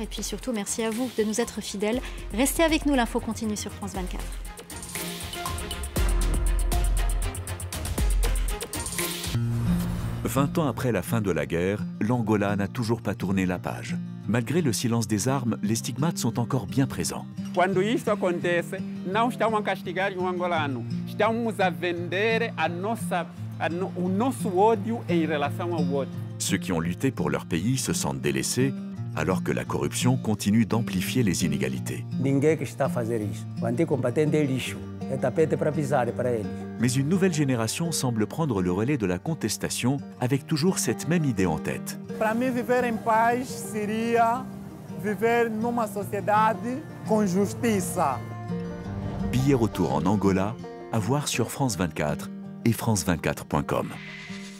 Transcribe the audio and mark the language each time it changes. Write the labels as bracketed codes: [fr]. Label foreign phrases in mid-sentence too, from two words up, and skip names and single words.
[fr] Et puis surtout, merci à vous de nous être fidèles. Restez avec nous, l'info continue sur France 24. « 20 ans après la fin de la guerre, l'Angola n'a toujours pas tourné la page. Malgré le silence des armes, les stigmates sont encore bien présents. [pt] Quando isso acontece, não estamos a castigar um angolano, estamos a vender o nosso ódio em relação ao outro. [fr] Ceux qui ont lutté pour leur pays se sentent délaissés, alors que la corruption continue d'amplifier les inégalités. [pt] Ninguém que está a fazer isso. O anticombatente é lixo. É tapete para pisar para eles. [fr] Mais une nouvelle génération semble prendre le relais de la contestation avec toujours cette même idée en tête. [pt] Para mim, viver em paz seria viver numa sociedade com justiça. [fr] Billet retour en Angola, à voir sur France 24 et France24.com.